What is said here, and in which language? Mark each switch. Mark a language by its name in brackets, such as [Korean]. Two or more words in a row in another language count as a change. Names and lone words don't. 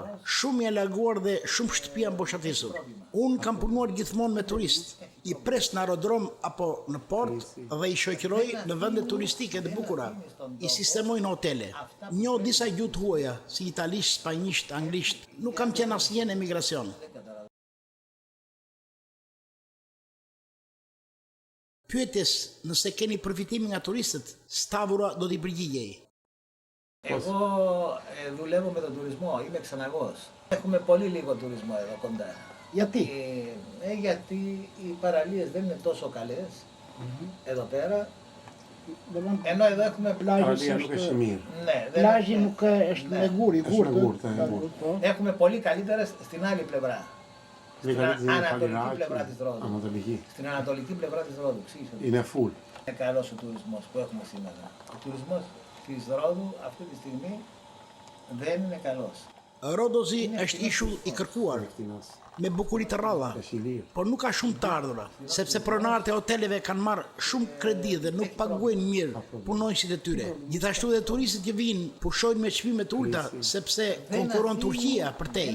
[Albanian] Shumë janë larguar dhe shumë shtëpi janë boshatisur. Unë kam punuar gjithmonë me turist, i pres në aerodrom apo në port dhe i shoqëroj në vende turistike të bukura, i sistemoj në hotele. Njoh disa gjuhë të huaja, si italisht, spanjisht, anglisht. Nuk kam qenë asnjë në emigracion. Pyetjes nëse keni përfitimi nga turistët, Stavroa do t'i përgjigjej. [Greek] Εγώ δουλεύω με τον τουρισμό, είμαι ξεναγός. Έχουμε πολύ λίγο τουρισμό εδώ κοντά. Γιατί? Γιατί οι παραλίες δεν είναι τόσο καλές εδώ πέρα Ενώ εδώ έχουμε [Albanian] Plazhi Nuk është mirë. [Greek] Ναι, δεν [Albanian] plazhi nuk është me gur, i Është gurt. me gurt, e gurt. Po. [Greek] Έχουμε πολύ καλύτερες στην άλλη πλευρά. Στην ανατολική Φαλιράκι, πλευρά της Ρόδου. Ανατολική. Στην ανατολική πλευρά της Ρόδου. Ξέρεις ότι Είναι full. είναι καλός ο τουρισμός που έχουμε σήμερα. Ο τουρισμός της Ρόδου αυτή τη στιγμή δεν είναι καλός. [Albanian] Rodozi është ishull i kërkuar, me bukuri të rralla, Është i lirë. por nuk ka shumë të ardhura, sepse pronarët e hoteleve kanë marrë shumë kredi dhe nuk paguajnë mirë punonjësit e tyre. Gjithashtu dhe turistët që vinë pushojnë me çmime të ulta, sepse konkuron Turqia për tej.